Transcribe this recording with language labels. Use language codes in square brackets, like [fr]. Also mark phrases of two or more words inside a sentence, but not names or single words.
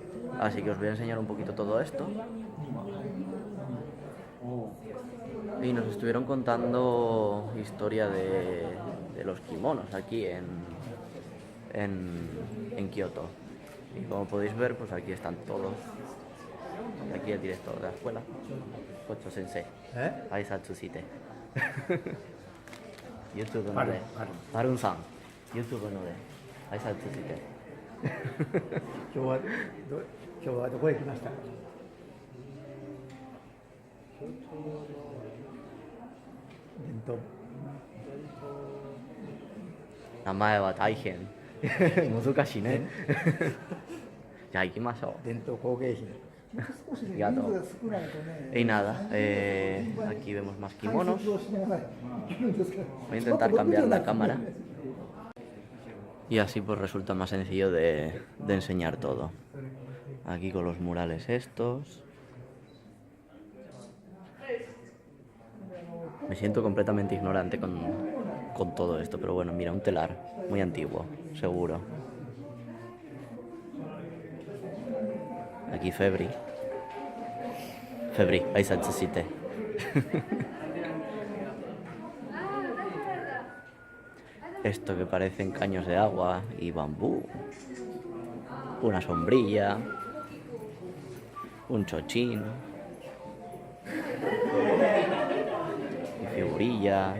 [es] Así que os voy a enseñar un poquito todo esto. Y nos estuvieron contando historia de los kimonos aquí en Kioto. Y como podéis ver, pues aquí están todos. Aquí el director de la escuela, [ja] 校長先生. 挨拶して. YouTube ので、バルンさん、YouTube ので、挨拶して。今日はどこへ来ました？伝統名前は大変難しいね。じゃあ行きましょう。伝統工芸品。 [es] ありがとう。Y nada, aquí vemos más kimonos. Voy a intentar cambiar la cámara. Y así pues resulta más sencillo de enseñar todo. Aquí con los murales estos. Me siento completamente ignorante con todo esto, pero bueno, mira, un telar muy antiguo, seguro. Aquí Febri, [ja] 挨拶して. [es] Esto que parecen caños de agua y bambú. Una sombrilla. Un chochín. Y figurillas.